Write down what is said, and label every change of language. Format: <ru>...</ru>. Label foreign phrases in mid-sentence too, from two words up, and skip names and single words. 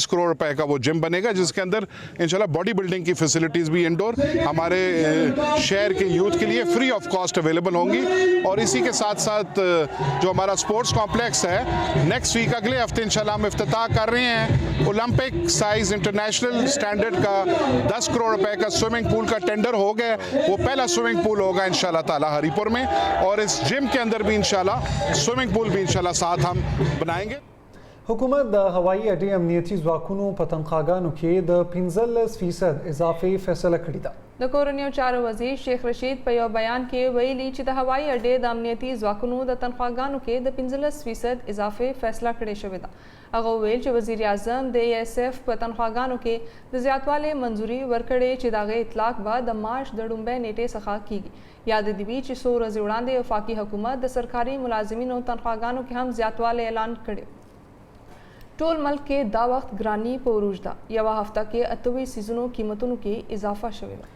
<ur>کروڑ روپے کا وہ جم بنے گا جس کے اندر انشاءاللہ</ur> <en>body building</en> <ur>کی فیسلٹیز بھی انڈور ہمارے شہر کے یوتھ کے لیے</ur> <en>free of cost available</en> <ur>ہوں گی اور اسی کے ساتھ ساتھ جو ہمارا</ur> <en>sports complex</en> <ur>ہے</ur> <en>next week</en> <ur>اگلے ہفتے انشاءاللہ ہم افتتاح کر رہے ہیں</ur> <en>Olympic size international standard</en> <ur>کا 10 کروڑ روپے کا</ur> <en>swimming pool</en> <ur>کا ٹینڈر ہو گیا وہ پہلا</ur> <en>swimming pool</en> <ur>ہوگا انشاءاللہ تعالی ہری پور میں اور اس جم کے اندر بھی انشاءاللہ</ur> <en>swimming pool</en> <ur>بھی انشاءاللہ ساتھ ہم بنائیں گے</ur> <ps>حکومت د هوایي اډې امنیتي ځواکونو په تنخواګانو کې د 15% اضافي فیصله کړې ده د کورنیو چارو وزیر شیخ رشید په یو بیان کې ویلي چې د هوایي اډې د امنیتي ځواکونو د تنخواګانو کې د 15% اضافي فیصله کړې شوې ده هغه ویل چې وزیر اعظم د ASF په تنخواګانو کې د زیاتوالي منځوري ورکړې چې د هغې اطلاق به د مارچ د لومړۍ نیټې څخه کیږي یاد دې وي چې څو ورځې وړاندې وفاقي حکومت د سرکاري ملازمینو تنخواګانو کې هم زیاتوالی اعلان کړی ټول ملک کې دا وخت ګرانی په عروج ده یوه هفته کې 28 سیزونو قیمتونو کې اضافه شوې ده</ps>